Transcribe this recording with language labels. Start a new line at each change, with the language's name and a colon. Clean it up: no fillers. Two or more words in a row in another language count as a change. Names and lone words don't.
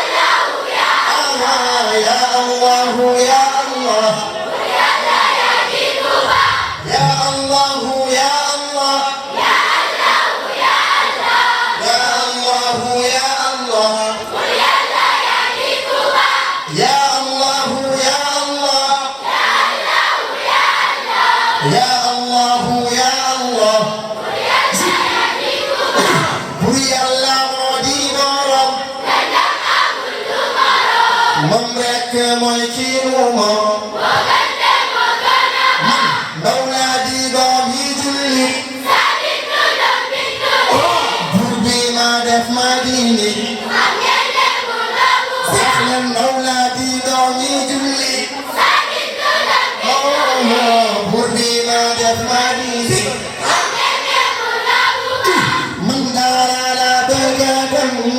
Arabic: الله يا الله يا الله يا الله يا الله يا الله يا الله يا الله يا الله يا الله يا الله بوري الله مودي بورم
Wolof: moom rek mooy kii mu moom Mawla di doom yi julli buur bi ma def ma dindi sax leen Mawla di doom yi julli buur bi ma def ma dindi man dara la bëgg a dem